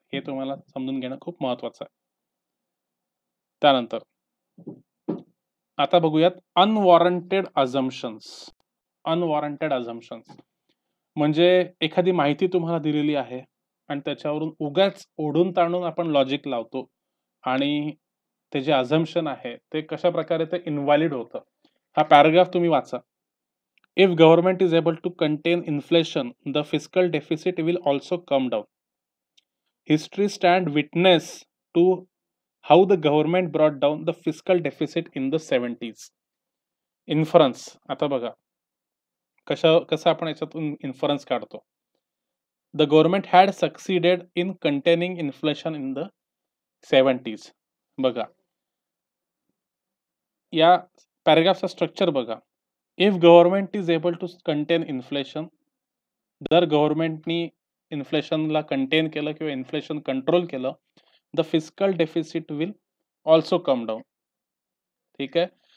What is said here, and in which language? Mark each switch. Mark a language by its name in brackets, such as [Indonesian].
[Marathi] हे तुम्हाला समजून घेणं खूप महत्वाचं आहे. त्यानंतर आता बघूयात अनवॉरंटेड अझम्पशन्स. अनवॉरंटेड अझम्पशन्स म्हणजे एखादी माहिती तुम्हाला दिलेली आहे आणि त्याच्यावरून उगाच ओढून ताणून आपण लॉजिक लावतो आणि ते जे अझम्पशन आहे ते कशा प्रकारे ते इनव्हॅलिड होतं. हा पॅराग्राफ तुम्ही वाचा. [English] If government is able to contain inflation, the fiscal deficit will also come down. History stand witness to how the government brought down the fiscal deficit in the 70s. Inference. [Marathi] आता बघा कसं आपण याच्यातून inference काढतो. [English] The government had succeeded in containing inflation in the 70s. [Marathi] बघा या पॅराग्राफचा structure बघा. [English] If government is able to contain inflation, [Marathi] जर गव्हर्नमेंटनी इन्फ्लेशनला कंटेन केलं किंवा इन्फ्लेशन कंट्रोल केलं, [English] The fiscal deficit will also come down. [Marathi] ठीक आहे.